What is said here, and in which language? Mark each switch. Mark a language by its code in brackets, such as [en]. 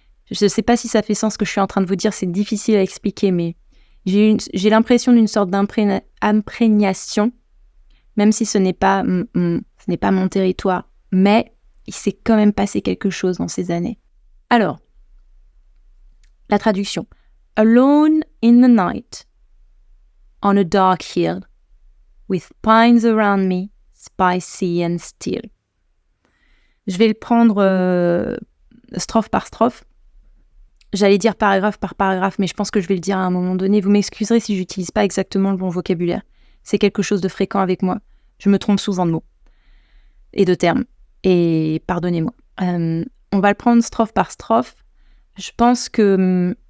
[fr] Je ne sais pas si ça fait sens ce que je suis en train de vous dire, c'est difficile à expliquer, mais j'ai l'impression d'une sorte d'imprégnation, même si ce n'est pas mon territoire, mais il s'est quand même passé quelque chose dans ces années. Alors, la traduction. [en] Alone in the night, on a dark hill, with pines around me, spicy and still. [fr] Je vais le prendre strophe par strophe. J'allais dire paragraphe par paragraphe, mais je pense que je vais le dire à un moment donné. Vous m'excuserez si j'utilise pas exactement le bon vocabulaire. C'est quelque chose de fréquent avec moi. Je me trompe souvent de mots et de termes. Et pardonnez-moi. On va le prendre strophe par strophe. Je pense que